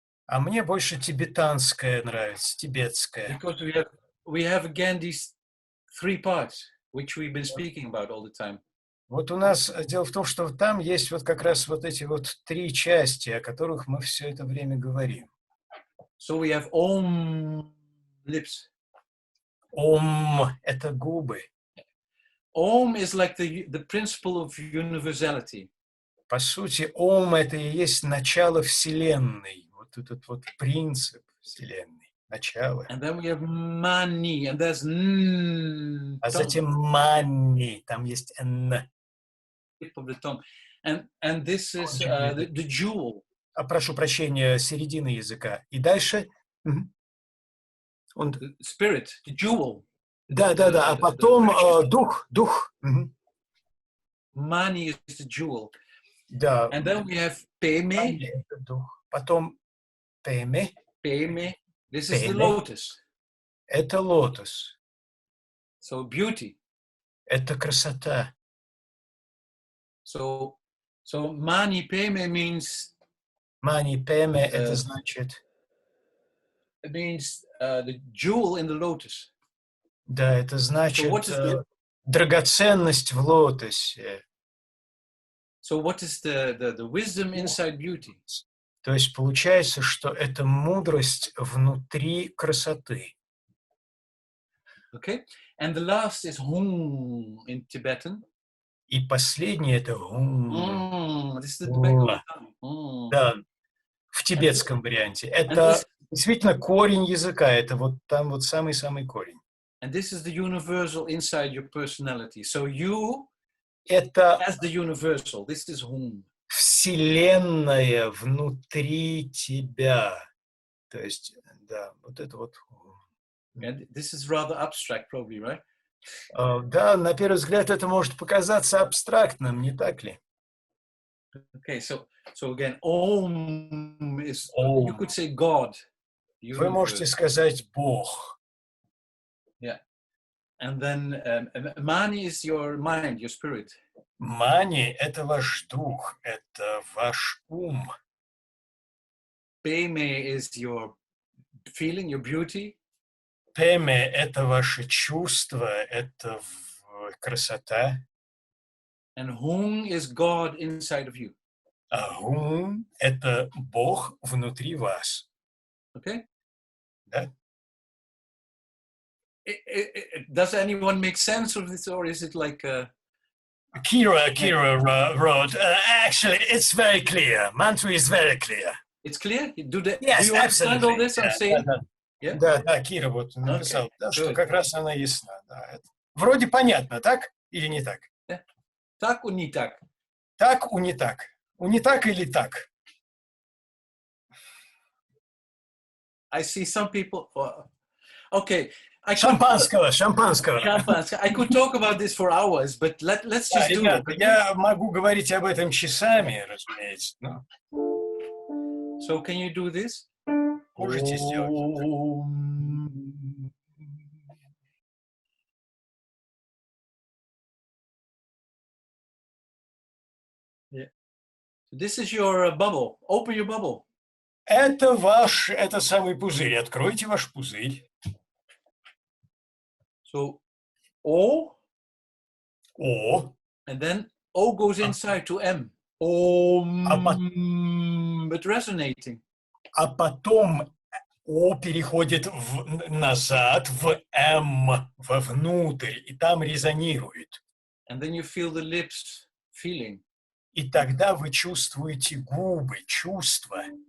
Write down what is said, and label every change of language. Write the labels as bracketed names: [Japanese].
[Russian] А мне больше тибетанская нравится, тибетская. [English] Because we have again these three parts, which we've been speaking about all the time. [Russian] Вот у нас дело в том, что там есть вот как раз вот эти вот три части, о которых мы все это время говорим. [English] So we have Om, lips. [Russian] Ом – это губы. [English] Om is like the principle of universality. [Russian] По сути, Ом – это и есть начало Вселенной. Вот этот вот принцип Вселенной. Начало. [English] And then we have Mani, and there's [Russian] А затем Мани, там есть Н. [English] Tip of the tongue. And this is the jewel. [Russian] Прошу прощения, середина языка. И дальше? [English] Spirit, the jewel. [Russian] Да. А потом дух. [English] Mani is the jewel. [Russian] Да. [English] And then we have Peme. [Russian] Потом Peme. [English] This is the lotus. [Russian] Это лотос. [English] So beauty. [Russian] Это красота. [English] So So mani peme means [Russian] Мани пеме — это значит... [English] It means the jewel in the lotus. [Russian] Да, это значит [English] what is the- [Russian] драгоценность в лотосе. [English] So what is the wisdom inside beauty? [Russian] То есть получается, что это мудрость внутри красоты. [English] Okay, and the last is hum in Tibetan. [Russian] И последнее — это [English] This is the back of the tongue. [Russian] да, в тибетском варианте. Это действительно корень языка, это вот там вот самый-самый корень. [English] And this is the universal inside your personality. So you, [Russian] Это [English] as the universal, this is hum. [Russian] вселенная внутри тебя. То есть, да, вот это вот. [English] And this is rather abstract, probably, right? [Russian] Да, на первый взгляд это может показаться абстрактным, не так ли? [English] Okay, so again, Om is, Om. you could say God. [Russian] Вы можете сказать Бог. [English] Yeah. And then Mani is your mind, your spirit. [Russian] Мани — это ваш дух, это ваш ум. [English] Peme is your feeling, your beauty. [Russian] Пеме — это ваше чувство, это красота. [English] And Hung is God inside of you. [Russian] А Хум — это Бог внутри вас. [English] Okay? [Russian] Да? [English] Does anyone make sense of this, or is it like Kira wrote, actually, it's very clear. Mantra is very clear. It's clear? Do you Yes, understand all absolutely. this I'm saying? [Russian] Да, [English] Yeah? [Russian] да, Кира вот написал, да, что [English] good. [Russian] как раз она ясна. Да. Вроде понятно, так или не так? Так у не так? Так у не так. У не так или так? [English] I see some people... Okay. [Russian] Шампанского. [English] I could talk about this for hours, but let's just do [Russian] ребята, [English] it. [Russian] я могу говорить об этом часами, разумеется. Но... [English] So can you do this? [Russian] Можете сделать. [English] Yeah. This is your bubble. Open your bubble. [Russian] Это самый пузырь. Откройте ваш пузырь. [English] So O. [Russian] О. [English] And then O goes inside to M. But resonating. [Russian] А потом О переходит назад в М, вовнутрь, и там резонирует. [English] And then you feel the lips feeling. [Russian] И тогда вы чувствуете губы, чувства.